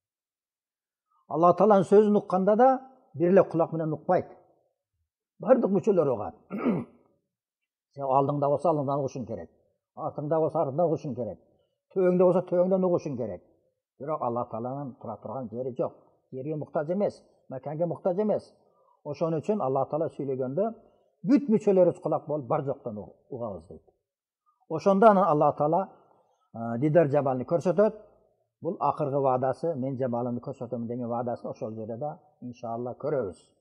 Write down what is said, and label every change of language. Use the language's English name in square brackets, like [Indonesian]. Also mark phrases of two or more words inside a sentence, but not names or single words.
[Kazakh] Алла Тааланың сөзін ұққанда да бірлік құлақменен ұқпайды. Барлық мүчөлер оған. Сен алдыңда болса алдыңдан ұғышың керек. Артыңда болса артыңдан ұғышың керек. Төңде болса төңден ұғышың керек. Бірақ Алла Тааланың тұра тұрған жері жоқ. Жерге мұқтаж емес, мәкенге мұқтаж емес. [Kyrgyz] Ошон үчүн Алла Таала сөйлегенде бүт мүчөлөрүбүз кулак болуп бар жоктон угабыз дейт. Ошондо анан Алла Таала дидар жамалын көрсөтөт. Бул акыркы ваадасы, мен жамалымды көрсөтөм деген ваадасын ошол жерде да иншалла көрөбүз.